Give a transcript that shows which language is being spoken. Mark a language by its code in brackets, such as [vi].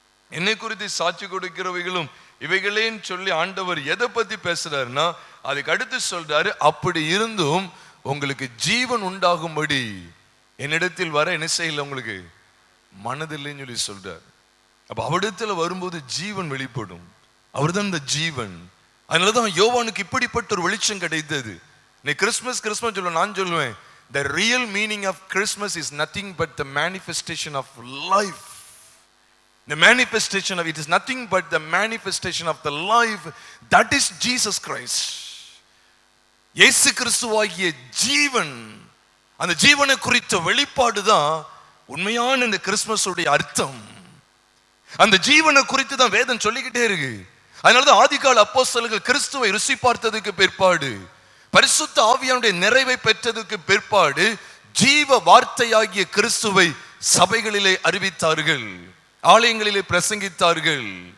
[ta] என்னை குறித்து சாட்சி கொடுக்கிறவைகளும் இவைகளேன்னு சொல்லி ஆண்டவர் எதை பத்தி பேசுறாருன்னா, அதுக்கு அடுத்து சொல்றாரு, அப்படி இருந்தும் உங்களுக்கு ஜீவன் உண்டாகும்படி என்னிடத்தில் வர என்ன செய்யல, உங்களுக்கு மனதில்லைன்னு சொல்லி சொல்றாரு. அப்ப அவரிடத்துல வரும்போது ஜீவன் வெளிப்படும். அவர் தான் இந்த ஜீவன். அதனாலதான் யோவானுக்கு இப்படிப்பட்ட ஒரு வெளிச்சம் கிடைத்தது. நீ கிறிஸ்மஸ் சொல்ல, நான் சொல்லுவேன், [en] the real meaning of Christmas is nothing but the manifestation of life. The manifestation of it is nothing but the manifestation of the life that is Jesus Christ. [ta] இயேசு கிறிஸ்துவாகிய ஜீவன், அந்த ஜீவனை குறித்த வெளிப்பாடு தான் உண்மையான இந்த கிறிஸ்மஸ் உடைய அர்த்தம். அந்த ஜீவனை குறித்து தான் வேதம் சொல்லிக்கிட்டே இருக்கு. அதனாலதான் ஆதிகால அப்போஸ்தலர்கள் கிறிஸ்துவை ருசி பார்த்ததுக்கு பிற்பாடு, பரிசுத்த ஆவியானுடைய நிறைவை பெற்றதுக்கு பிற்பாடு ஜீவ வார்த்தையாகிய கிறிஸ்துவை சபைகளிலே அறிவித்தார்கள், ஆலயங்களிலே பிரசங்கித்தார்கள்.